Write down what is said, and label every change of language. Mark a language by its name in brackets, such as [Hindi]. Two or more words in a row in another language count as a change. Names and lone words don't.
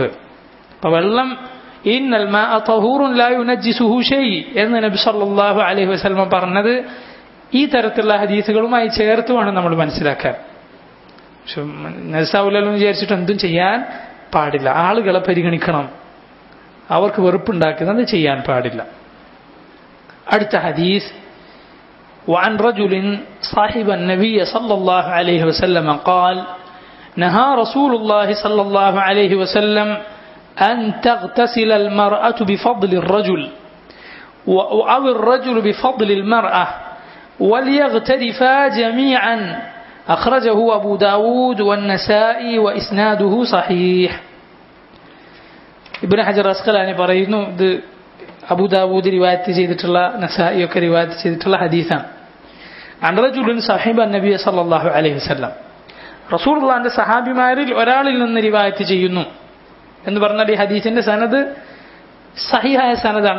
[Malayalam] അപ്പൊ വെള്ളം [Arabic] إن الماء طهور لا ينجسه شيء [Malayalam] എന്ന് നബി [Arabic] صلى الله عليه وسلم [Malayalam] പറഞ്ഞത് ഈ തരത്തിലുള്ള ഹദീസുകളുമായി ചേർത്ത് വേണം നമ്മൾ മനസ്സിലാക്കാൻ. പക്ഷെ നജസാവുലല്ലോ വിചാരിച്ചിട്ട് എന്തും ചെയ്യാൻ പാടില്ല. ആളുകളെ പരിഗണിക്കണം, അവർക്ക് വെറുപ്പുണ്ടാക്കുന്നത് ചെയ്യാൻ പാടില്ല. അടുത്ത ഹദീസ്, [Arabic] وعن رجل صاحب النبي صلى الله عليه وسلم قال نهى رسول الله صلى الله عليه وسلم أن تغتسل المرأة بفضل الرجل أو الرجل بفضل المرأة وليغترفا جميعا أخرجه أبو داود والنسائي وإسناده صحيح. [Malayalam] ഇബ്നു ഹജർ അസ്ഖലാനി പറയുന്നു, ഇത് അബൂ ദാവൂദ് റിവായത്ത് ചെയ്തിട്ടുള്ള, നസായി ഒക്കെ റിവായത്ത് ചെയ്തിട്ടുള്ള ഹദീസാണ്. [Arabic] عن رجل صاحب النبي صلى الله عليه وسلم, [Malayalam] റസൂലുള്ളാഹിന്റെ സഹാബിമാരിൽ ഒരാളിൽ നിന്ന് റിവായത്ത് ചെയ്യുന്നു എന്ന് പറഞ്ഞാൽ ഈ ഹദീസിന്റെ സനദ് സഹിഹായ സനദാണ്.